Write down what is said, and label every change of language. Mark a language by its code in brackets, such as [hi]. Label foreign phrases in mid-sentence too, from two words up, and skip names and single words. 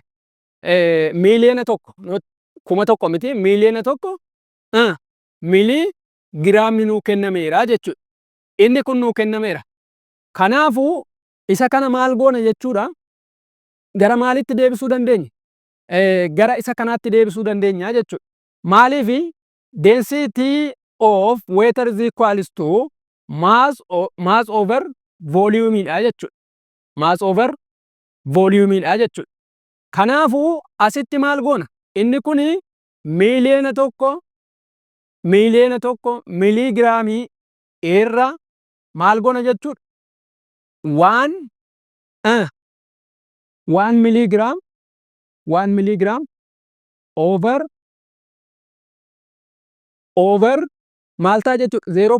[om] Miiliyoona tokko 1,000 miti miiliyoona tokko miligiraamni nuu kennameera jechuudha. Inni kun nuu kennameera. Kanaafuu isa kana maal goona jechuudha? Gara maalitti deebisuu dandeenya? Gara isa kanaatti deebisuu dandeenya jechuudha. Maaliif [en] density of water is equals to mass over volume [om] dha jechuudha. [en] Mass over volume [om] dha jechuudha. Kanaafuu asitti maal goona? Inni kun miiliyoona tokko miligiraamii irra maal goona jechuudha? 1 [en] milligram over [om] maal ta'a jechuudha?